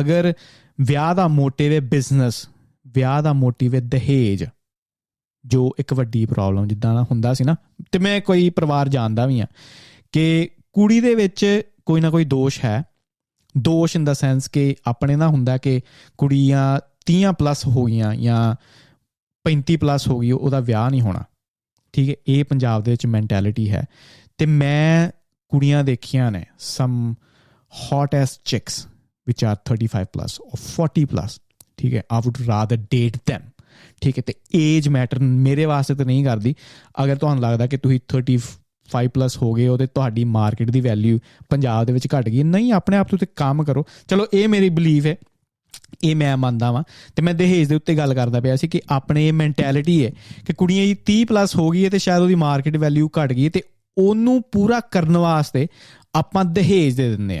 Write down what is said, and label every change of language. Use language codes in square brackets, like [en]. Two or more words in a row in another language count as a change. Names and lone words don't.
[pa] ਅਗਰ ਵਿਆਹ ਦਾ ਮੋਟਿਵ ਹੈ ਬਿਜ਼ਨਸ, ਵਿਆਹ ਦਾ ਮੋਟਿਵ ਹੈ ਦਹੇਜ, ਜੋ ਇੱਕ ਵੱਡੀ ਪ੍ਰੋਬਲਮ ਜਿੱਦਾਂ ਦਾ ਹੁੰਦਾ ਸੀ ਨਾ, ਅਤੇ ਮੈਂ ਕੋਈ ਪਰਿਵਾਰ ਜਾਣਦਾ ਵੀ ਹਾਂ ਕਿ ਕੁੜੀ ਦੇ ਵਿੱਚ ਕੋਈ ਨਾ ਕੋਈ ਦੋਸ਼ ਹੈ। ਦੋਸ਼ [en] in the sense [pa] ਕਿ ਆਪਣੇ ਨਾ ਹੁੰਦਾ ਕਿ ਕੁੜੀਆਂ 30+ ਹੋ ਗਈਆਂ ਜਾਂ 35+ ਹੋ ਗਈ, ਉਹਦਾ ਵਿਆਹ ਨਹੀਂ ਹੋਣਾ। ਠੀਕ ਹੈ, ਇਹ ਪੰਜਾਬ ਦੇ ਵਿੱਚ ਮੈਂਟੈਲਿਟੀ ਹੈ। ਅਤੇ ਮੈਂ ਕੁੜੀਆਂ ਦੇਖੀਆਂ ਨੇ [en] some hottest chicks which are 35+ or 40+, [pa] ਠੀਕ ਹੈ, [en] I would rather date them। [pa] ਠੀਕ ਹੈ, ਅਤੇ [en] age matter [pa] ਮੇਰੇ ਵਾਸਤੇ ਤਾਂ ਨਹੀਂ ਕਰਦੀ। ਅਗਰ ਤੁਹਾਨੂੰ ਲੱਗਦਾ ਕਿ ਤੁਸੀਂ 35+ ਹੋ ਗਏ ਹੋ ਅਤੇ ਤੁਹਾਡੀ ਮਾਰਕੀਟ ਦੀ ਵੈਲਿਊ ਪੰਜਾਬ ਦੇ ਵਿੱਚ ਘੱਟ ਗਈ, ਨਹੀਂ, ਆਪਣੇ ਆਪ ਤੋਂ ਕੰਮ ਕਰੋ। ਚਲੋ ਇਹ ਮੇਰੀ ਬਿਲੀਵ ਹੈ, ਇਹ ਮੈਂ ਮੰਨਦਾ ਵਾਂ। ਅਤੇ ਮੈਂ ਦਹੇਜ ਦੇ ਉੱਤੇ ਗੱਲ ਕਰਦਾ ਪਿਆ ਸੀ ਕਿ ਆਪਣੇ ਇਹ ਮੈਂਟੈਲਿਟੀ ਹੈ ਕਿ ਕੁੜੀਆਂ ਜੀ 30+ ਹੋ ਗਈ ਹੈ ਅਤੇ ਸ਼ਾਇਦ ਉਹਦੀ [en] market value [pa] ਘੱਟ ਗਈ ਅਤੇ ਉਹਨੂੰ ਪੂਰਾ ਕਰਨ ਵਾਸਤੇ ਆਪਾਂ ਦਹੇਜ ਦੇ ਦਿੰਦੇ ਹਾਂ।